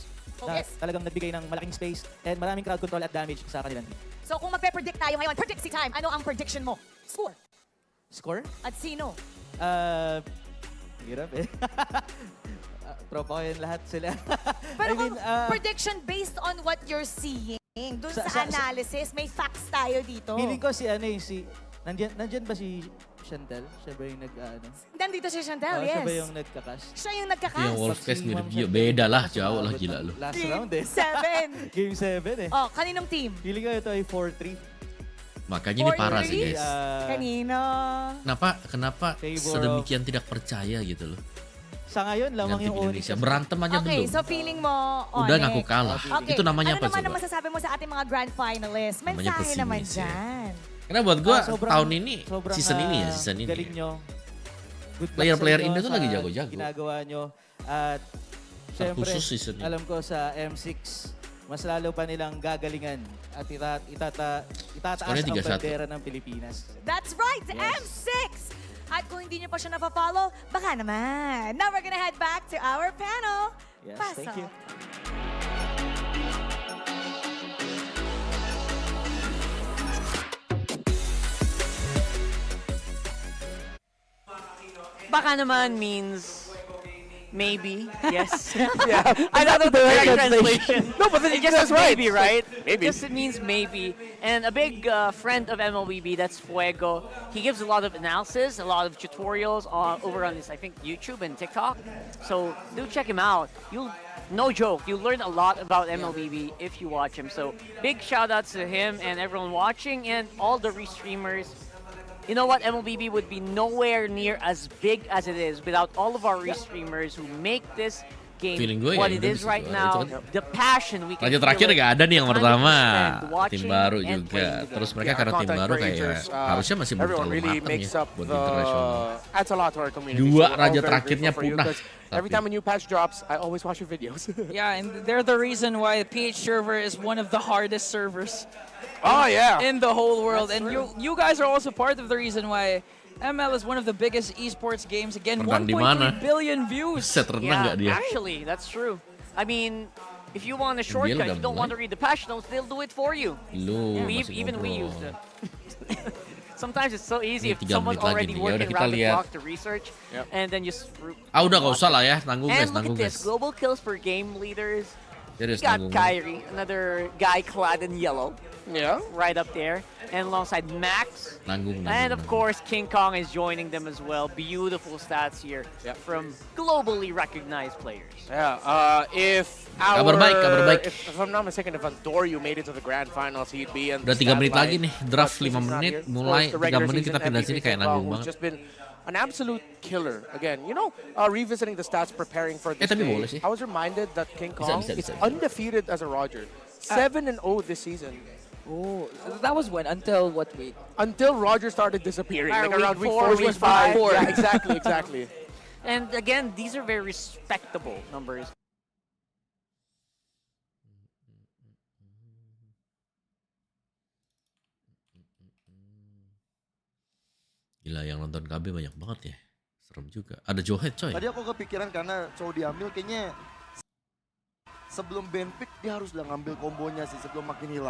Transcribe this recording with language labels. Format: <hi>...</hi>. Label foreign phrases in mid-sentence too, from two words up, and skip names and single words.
<tl>Na talagang nagbigay ng malaking space and maraming</tl> <en>crowd control</en> <tl>at damage sa kanilang team. So kung magpe-predict tayo ngayon,</tl> <en>predict time,</en> <tl>ano ang prediction mo?</tl> <en>Score. Score?</en> <tl>At sino? Hirap eh. Tropa ko yun lahat sila. Pero kung</tl> <en>prediction based on what you're seeing,</en> <tl>dun sa analysis, may facts tayo dito. Feeling ko nandyan ba si Chantel? Siya ba yung Nandito si Chantel, yes. Siya ba yung nagkakas? Siya yung nagkakas.</tl> <id>Yung Wolfcast ni beda lah, jauh lah gila lu.</id> <en>Last round eh. 7. Game 7 eh.</en> <tl>Oh, kaninong team? Feeling ko ito ay 4-3.</tl> <id>Makanya ini parah sih guys.</id> <tl>Kanino?</tl> <id>Kenapa sedemikian tidak percaya gitu loh.</id> <tl>Sa ngayon, lamang yung</tl> <id>Indonesia. Berantem aja belum.</id> <en>Okay, so feeling mo,</en> <id>Udah ngaku kalah.</id> <en>Okay.</en> <id>Itu namanya apa</id> <tl>Ano naman</tl> <id>coba?</id> <tl>ang masasabi mo sa ating mga grand finalists? Mensahe naman dyan.</tl> <id>Karena buat gua tahun ini, season ini.</id> <tl>Galing nyo.</tl> <id>Player-player Indo tuh lagi jago-jago.</id> <tl>Ginagawa nyo. At syempre, alam ko sa M6, mas lalo pa nilang gagalingan at itataas ang bandera ng Pilipinas.</tl> <en>That's right, M6!</en> <tl>At kung hindi nyo pa siya napafollow, baka naman.</tl> <en>Now we're gonna head back to our panel. Yes,</en> <tl>Pasok.</tl> <en>thank you.</en> <tl>Baka naman</tl> <en>means maybe, yes. Yeah, I thought that was the correct translation. No, but then it just that's says right. maybe, right? Maybe. It means maybe. And a big friend of MLBB, that's Fuego. He gives a lot of analysis, a lot of tutorials over on his, I think, YouTube and TikTok. So do check him out. No joke, you'll learn a lot about MLBB if you watch him. So big shout outs to him and everyone watching and all the restreamers. You know what? MLBB would be nowhere near as big as it is without all of our restreamers who make this game what it is right now. The passion we can</en> <id>Raja terakhir gak ada nih yang pertama. Tim baru juga. Terus mereka karena tim baru kayak harusnya masih belum terlalu matang ya buat internasional.</id> <en>Adds a lot to our community.</en> <id>Dua raja terakhirnya punah.</id> <en>Every time a new patch drops, I always watch your videos. Yeah, and they're the reason why PH server is one of the hardest servers. In the whole world. And you guys are also part of the reason why ML is one of the biggest esports games. Again, 1.3 billion views. Yeah, actually, that's true. I mean, if you want a shortcut, you don't want to read the patch notes, they'll do it for you. Even we use it. Sometimes it's so easy if someone's already working around the clock to research, and then you...</en> <id>Udah gak usah lah ya, tanggung guys,</id> <en>And look at this, global kills per game leaders. We got</en> <id>tanggung.</id> <en>Kyrie, another guy clad in yellow. Yeah. Right up there. And alongside Max. And of course, King Kong is joining them as well. Beautiful stats here from globally recognized players. Yeah, if</en> <id>Kabar baik.</id> <en>If I'm not mistaken, if Andorio made it to the grand finals, he'd be in the</en> <id>Udah 3 menit</id> <en>stat</en> <id>lagi</id> <en>line.</en> <id>nih, draft 5 menit, mulai 3 menit kita pindah sini kayak nanggung banget.</id> <en>Just been an absolute killer. Again, you know, revisiting the stats, preparing for this</en> <id>tapi</id> <en>day,</en> <id>boleh sih.</id> <en>I was reminded that King Kong is undefeated as a Roger. 7-0 this season. Oh, that was when? Until what week? Until Roger started disappearing, like week around week 4, 4, week 5. Yeah, exactly. And again, these are very respectable numbers.</en> <id>Gila, yang nonton KB banyak banget ya. Serem juga. Ada Johet coy. Tadi aku kepikiran karena Chow diambil kayaknya sebelum</id> <en>ban pick</en> <id>dia harus udah ngambil kombonya sih sebelum makin hilang.</id>